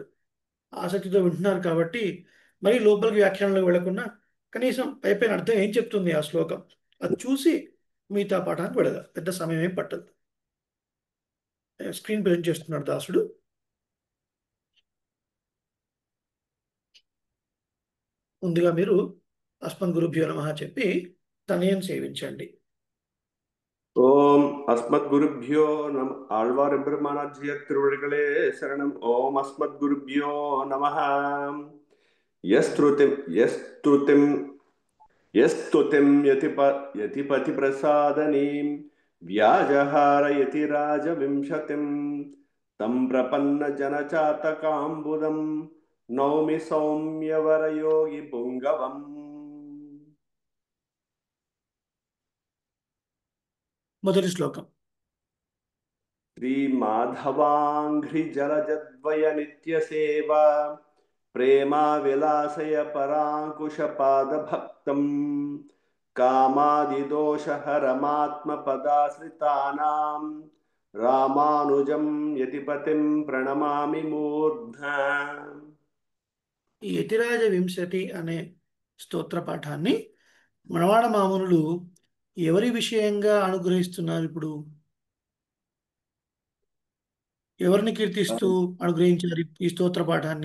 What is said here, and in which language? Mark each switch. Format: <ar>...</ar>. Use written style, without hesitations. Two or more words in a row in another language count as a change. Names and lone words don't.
<te>ఆసక్తితో వింటున్నారు కాబట్టి మరీ లోపలికి వ్యాఖ్యానంలో వెళ్లకుండా కనీసం పైపైన అర్థం ఏం చెప్తుంది ఆ శ్లోకం అది చూసి మిగతా పాఠానికి వెళదాం. పెద్ద సమయం ఏం పట్టదు. స్క్రీన్ ప్రెజెంట్ చేస్తున్నాడు దాసుడు. ముందుగా మీరు</te> <sa>अस्मद्गुरुभ्यो नमः</sa> <te>చెప్పి తనయం సేవించండి.</te> <sa>ओम् अस्मद्गुरुभ्यो नमः.</sa> <ta>ஆழ்வார் எம்பெருமானார்ஜிய திருவடிகளே சரணம்.</ta> <sa>ओम् अस्मद्गुरुभ्यो नमः. यस्तुतिं यतिपति प्रसादनीं व्याजहार यतिराज विंशतिं तं प्रपन्न जनचातकाम्बुदं नौमि सौम्यवर योगि पुङ्गवम्.</sa> <te>మొదటి శ్లోకం.</te> <sa>श्रीमाधवाङ्घ्रिजलजद्वय नित्यसेवा प्रेमा विलासय पराङ्कुशपादभक्तं कामादिदोषहरमात्मपदाश्रितानां रामानुजं यतिपतिं प्रणमामि मूर्ध्ना.</sa> <te>ఈ యతిరాజ వింశతి అనే స్తోత్ర పాఠాన్ని మనవాడ మామూనులు ఎవరి విషయంగా అనుగ్రహిస్తున్నారు? ఇప్పుడు ఎవరిని కీర్తిస్తూ అనుగ్రహించారు ఈ స్తోత్ర పాఠాన్ని?</te>